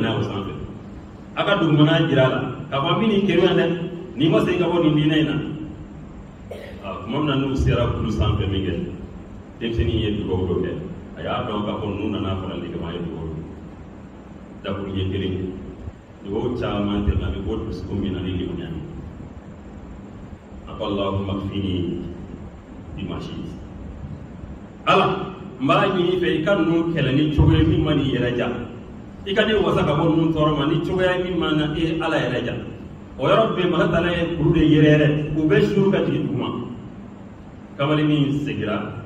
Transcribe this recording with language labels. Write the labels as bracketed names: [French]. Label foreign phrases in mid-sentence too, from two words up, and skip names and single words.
[Bambara] n'a ye o sanfɛ a ka dugumana jira a la k'a fɔ an bɛ nin kɛnɛ yan dɛ nin ma segin ka bɔ nin diinɛ in na tuma min na n'u sera kulu sanfɛ min kɛ denmisɛnnin ye dugawu dɔ kɛ a y'a dɔn k'a fɔ n'u nana farali kama a ye dugawu dakuru ɲɛ kelen dugawu caman tɛmɛ a bɛ bɔ dusukun min na ni limaniya ye a ko [Arabic] اللهم اكفني بما شئت [Bambara] ala n b'a ɲini i fɛ i ka ninnu kɛlɛ ni cogoya min ma n'i yɛrɛ ja i ka ne wasa ka bɔ ninnu tɔɔrɔ ma ni cogoya min ma na e ala yɛrɛ ja o yɔrɔ bɛɛ Ala Taala ye kuru de yɛrɛ u bɛ suru ka jigin duguma kamalennin segira